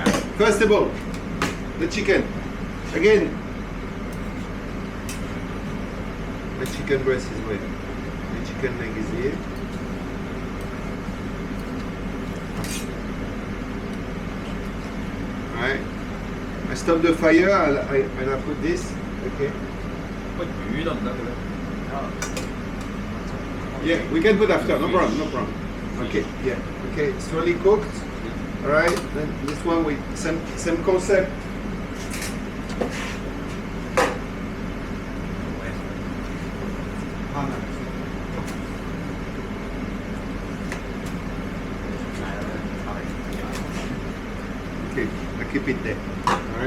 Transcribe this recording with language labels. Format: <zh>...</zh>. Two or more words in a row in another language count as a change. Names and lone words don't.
<en>First of all, the chicken. Again, my chicken breast is where? My chicken leg is here. All right. I stop the fire and I put this. Okay.</en> <yue>ก็魚得唔得嘅咧？</yue> <en>Yeah, we can put after. No problem. No problem. Okay. Yeah. Okay. Slowly cooked. All right. Then this one with same concept. Okay, I keep it there. Alright.</en>